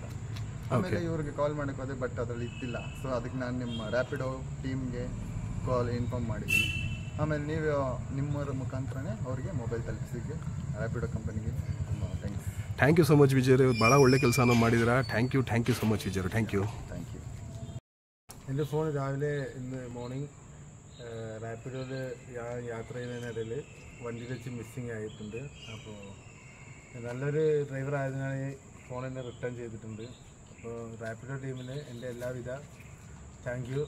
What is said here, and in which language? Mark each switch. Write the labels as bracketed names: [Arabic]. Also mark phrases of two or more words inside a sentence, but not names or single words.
[Kannada] ಆಮೇಲೆ ಇವ್ರಿಗೆ ಕಾಲ್ ಮಾಡೋಕ್ಕೆ ಹೋದೆ, ಬಟ್ ಅದರಲ್ಲಿ ಇದ್ದಿಲ್ಲ. ಸೊ ಅದಕ್ಕೆ ನಾನು ನಿಮ್ಮ ರ್ಯಾಪಿಡೋ ಟೀಮ್ಗೆ ಇನ್ಫಾರ್ಮ್ ಮಾಡಿದ್ದೀನಿ. ಆಮೇಲೆ ನೀವು ನಿಮ್ಮರ ಮುಖಾಂತರನೇ ಅವರಿಗೆ ಮೊಬೈಲ್ ತಲುಪಿಸಿಗೆ ರ್ಯಾಪಿಡೋ ಕಂಪನಿಗೆ ತುಂಬ ಥ್ಯಾಂಕ್ಸ್. [English] thank you so much [Kannada] ವಿಜಯ್ ಅವರೇ, ಭಾಳ ಒಳ್ಳೆ ಕೆಲಸನ ಮಾಡಿದ್ದೀರಾ. [English] thank you so much [Kannada] ವಿಜಯ್ ಅವರೇ. [English] thank you. [Malayalam] എൻ്റെ ഫോൺ രാവിലെ ഇന്ന് മോർണിംഗ് റാപ്പിഡോയിൽ യാത്ര ചെയ്യുന്നതിനിടയിൽ വണ്ടിയിൽ വെച്ച് മിസ്സിങ് ആയിട്ടുണ്ട്. അപ്പോൾ നല്ലൊരു ഡ്രൈവർ ആയതിനാൽ ഫോൺ എന്നെ റിട്ടേൺ ചെയ്തിട്ടുണ്ട്. അപ്പോൾ റാപ്പിഡോ ടീമിന് എൻ്റെ എല്ലാവിധ [English] thank you.